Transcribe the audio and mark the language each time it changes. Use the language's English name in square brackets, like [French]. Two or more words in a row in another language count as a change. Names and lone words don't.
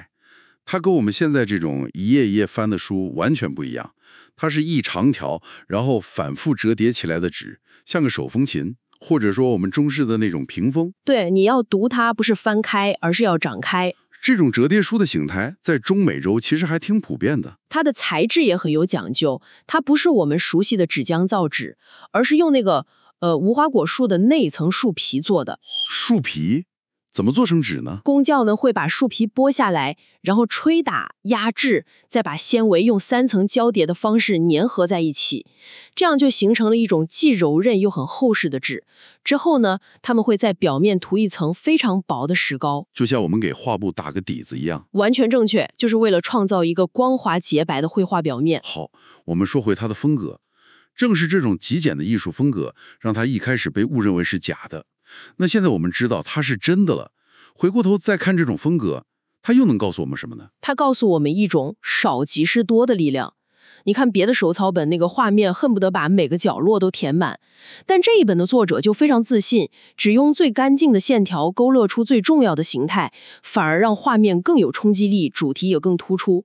[Chinese] 它跟我們現在這種一頁一頁翻的書完全不一樣。它是一長條，然後反覆折疊起來的紙，像個手風琴，或者說我們中式的那種屏風。對，你要讀它不是翻開，而是要展開。這種折疊書的形態在中美洲其實還挺普遍的。它的材質也很有講究，它不是我們熟悉的紙漿造紙，而是用那個無花果樹的那一層樹皮做的。樹皮怎麼做成紙呢？工匠呢會把樹皮剝下來，然後吹打、壓制，再把纖維用3層交疊的方式粘合在一起，這樣就形成了一種既柔韌又很厚實的紙。之後呢，他們會在表面塗一層非常薄的石膏，就像我們給畫布打個底子一樣。完全正確，就是為了創造一個光滑潔白的繪畫表面。好，我們說回它的風格，正是這種極簡的藝術風格，讓它一開始被誤認為是假的。那現在我們知道它是真的了，回過頭再看這種風格，它又能告訴我們什麼呢？它告訴我們一種少即是多的力量。你看別的手草本那個畫面恨不得把每個角落都填滿，但這一本的作者就非常自信，只用最乾淨的線條勾勒出最重要的形態，反而讓畫面更有衝擊力，主題也更突出。